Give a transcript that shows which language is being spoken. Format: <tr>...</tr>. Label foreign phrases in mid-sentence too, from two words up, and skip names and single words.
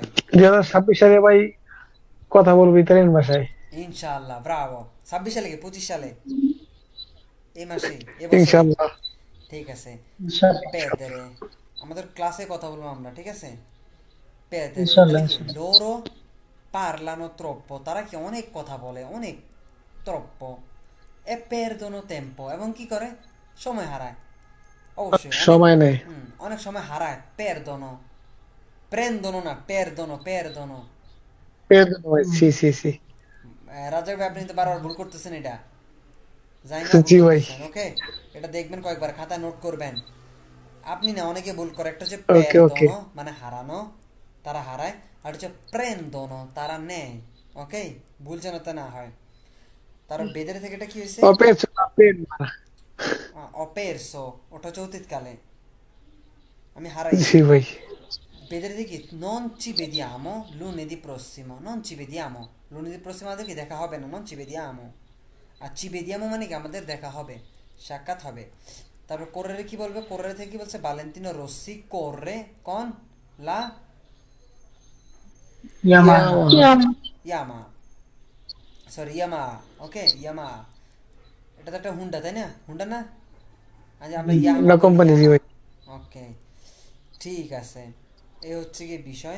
<bn>2026 সালে ভাই কথা বলবি ইতালিয়ান ভাষায় ইনশাআল্লাহ ব্রাভো 26 সালে কি 25 সালে এই মাসে এবছর ইনশাআল্লাহ ঠিক আছে পেদরে আমাদের ক্লাসে কথা বলবো আমরা ঠিক আছে পেদরে</bn> <it>loro parlano troppo</it> <bn>তারা কি অনেক কথা বলে অনেক troppo e perdono tempo এবং কি করে সময় হারায় অবশ্যই সময় নেই অনেক সময় হারায়</bn> <it>perdono prendono</it> <bn>না perdono সি রাজাক ভাই আপনি তো বারবার ভুল করতেছেন এটা জানি না জি ভাই ওকে এটা দেখবেন কয়েকবার খাতায় নোট করবেন আপনি না অনেকে ভুল করে একটা যে ওকে perdono মানে হারানো তারা হারায় আর হচ্ছে প্রেন্দনো, তারা নেয়। ওকে, ভুল যেন তা না হয়। তারপর বেদের থেকে এটা কি হয়েছে? অপের পেট মারা। অপেরসো, ওটা হচ্ছে অতীত কালে, আমি জি হারাইছি। ভাই। বেদের দিকে</bn> <it>non ci vediamo lunedì prossimo, non ci vediamo lunedì prossimo</it> <bn>আমাদের কি দেখা হবে না,</bn> <it>non ci vediamo।</it> <bn>আর</bn> <it>ci vediamo</it> <bn>মানে কি আমাদের দেখা হবে, সাক্ষাৎ হবে। তারপর কোর্রে কি বলবে? কোর্রে থেকে কি বলছে? ভালেন্তিনো রossi</bn> <it>corre con la</it> <bn>ইয়ামাহা ইয়ামা, সরি ইয়ামা। ওকে, ইয়ামা, এটা তো একটা হুন্ডা, তাই না? হুন্ডা না? আজ আমরা ইয়ামা না বলি, কোম্পানি, জি ইয়ামা। ভাই। ওকে, ঠিক আছে। এই হচ্ছে কি বিষয়।</bn>